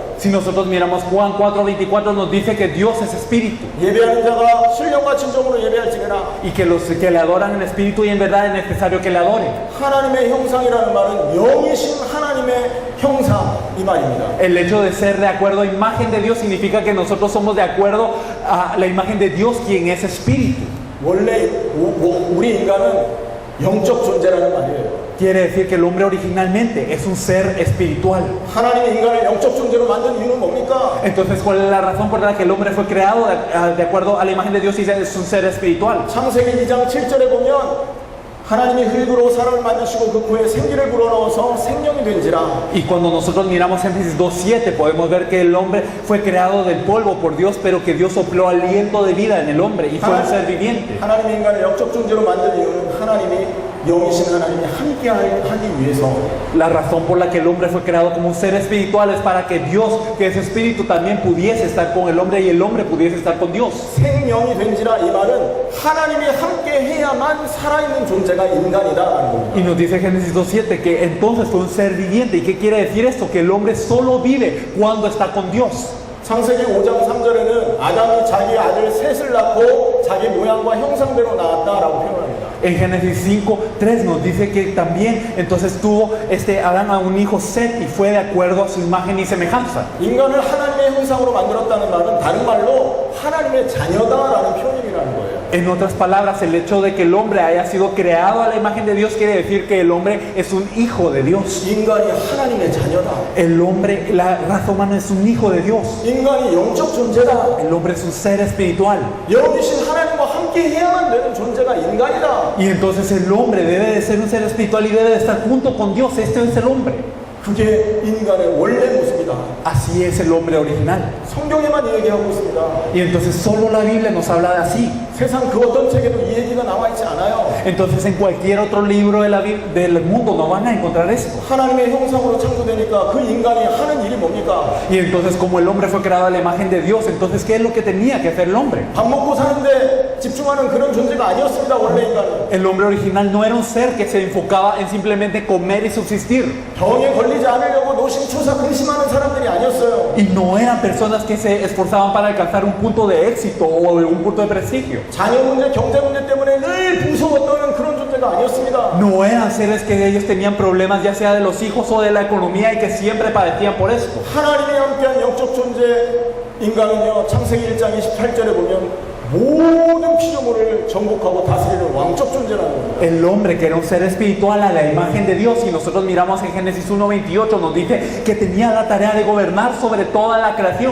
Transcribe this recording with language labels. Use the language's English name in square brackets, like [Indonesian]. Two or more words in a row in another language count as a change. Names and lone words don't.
[Spanish] Si nosotros miramos Juan 4:24 nos dice que Dios es espíritu [Korean] 예배하는 자가 신령과 진정으로 예배할지니라. [Spanish] y que los que le adoran en espíritu y en verdad es necesario que le adoren. [Korean] 하나님의 형상이라는 말은 영이신 하나님의 형상 이 말입니다. [Spanish] El hecho de ser de acuerdo a imagen de Dios significa que nosotros somos de acuerdo a la imagen de Dios, quien es espíritu. [Korean] 원래 우리 인간은 영적 존재라는 말이에요. [Spanish] Quiere decir que el hombre originalmente es un ser espiritual. [Korean] 하나님이 인간을 영적 존재로 만든 이유는 뭡니까? [Spanish] Entonces, ¿cuál es la razón por la que el hombre fue creado de acuerdo a la imagen de Dios y es un ser espiritual? [Korean] 창세기 2장 7절에 보면 하나님이 흙으로 사람을 만드시고 그 코에 생기를 불어넣어서 생명이 된지라. [Spanish] Y cuando nosotros miramos Génesis 2:7 podemos ver que el hombre fue creado del polvo por Dios, pero que Dios sopló aliento de vida en el hombre y fue un ser viviente. [Korean] 하나님이 인간을 영적 존재로 만든 이유는 하나님이 영이신 하나님이 함께 하기 위해서. [Spanish] La razón por la que el hombre fue creado como un ser espiritual es para que Dios, que es espíritu, también pudiese estar con el hombre y el hombre pudiese estar con Dios. [Korean] 생명이 된지라 이 말은 하나님이 함께 해야만 살아있는 존재가 인간이다라는 겁니다. [Spanish] Y nos dice Génesis 2:7 que entonces fue un ser viviente. ¿Y qué quiere decir esto? Que el hombre solo vive cuando está con Dios. [Korean] 창세기 5장 3절에는 아담이 자기 아들 셋을 낳고 자기 모양과 형상대로 낳았다라고 표현합니다. [Spanish] En Génesis 5:3 nos dice que también entonces tuvo Adán a un hijo Set y fue de acuerdo a su imagen y semejanza. [Korean] 인간을 하나님의 형상으로 만들었다는 말은 다른 말로 하나님의 자녀다라는 표현이라는 거예요. [Spanish] En otras palabras, el hecho de que el hombre haya sido creado a la imagen de Dios quiere decir que el hombre es un hijo de Dios. [Korean] 인간이 하나님의 자녀다. [Spanish] El hombre, la raza humana es un hijo de Dios. [Korean] 인간이 영적 존재다. [Spanish] El hombre es un ser espiritual. [Korean] 영이신 하나님과 함께 해야만 되는 존재가 인간이다. [Spanish] Y entonces el hombre debe de ser un ser espiritual y debe de estar junto con Dios. Este es el hombre. [Korean] 그게 인간의 원래 모습이다. [Spanish] Así es el hombre original. [Korean] 성경에만 얘기하고 있습니다. [Spanish] Y entonces solo la Biblia nos habla de así. [Korean] 세상 그 어떤 책에도 이 얘기가 나와 있지 않아요. [Spanish] Entonces en cualquier otro libro de del mundo no van a encontrar esto. [Korean] 하나님의 형상으로 창조되니까 그 인간이 하는 일이 뭡니까? [Spanish] Y entonces como el hombre fue creado a la imagen de Dios, entonces ¿qué es lo que tenía que hacer el hombre? [Korean] 밥 먹고 사는데 집중하는 그런 존재가 아니었습니다. 원래 인간은. [Spanish] El hombre original no era un ser que se enfocaba en simplemente comer y subsistir. [Korean] 병에 걸리지 않으려고 노심초사 근심하는 사람들이 아니었어요. [Spanish] Y no eran personas que se esforzaban para alcanzar un punto de éxito o un punto de prestigio. [Korean] 자녀 문제, 경제 문제 때문에 늘 부서워 떠는 그런 존재가 아니었습니다. [Spanish] No eran seres que ellos tenían problemas ya sea de los hijos o de la economía y que siempre padecían por esto. [Korean] 하나님이 함께한 영적 존재 인간은요, 창세기 1장 28절에 보면 모든 피조물을 정복하고 다스리는 왕적 존재라는 겁니다. [Spanish] El hombre que era un ser espiritual a la imagen de Dios, y nosotros miramos en Génesis 1:28 nos dice que tenía la tarea de gobernar sobre toda la creación.